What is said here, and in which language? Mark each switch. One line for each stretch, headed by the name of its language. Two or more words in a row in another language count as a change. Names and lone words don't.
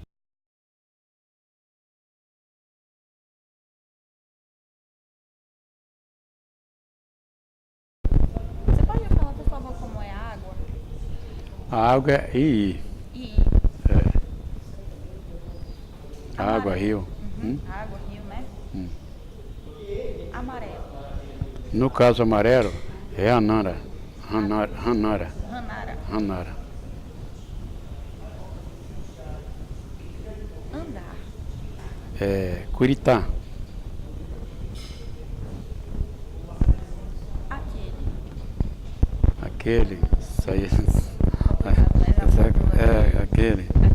Portuguese: Você pode me falar, por favor, como é a água? A água é ii. Água, rio. Água, rio, né? Amarelo. No caso amarelo, é anara. Ranara. Ranara. Ranara. Andar. Curitá. Aquele. Isso aí. Aquele.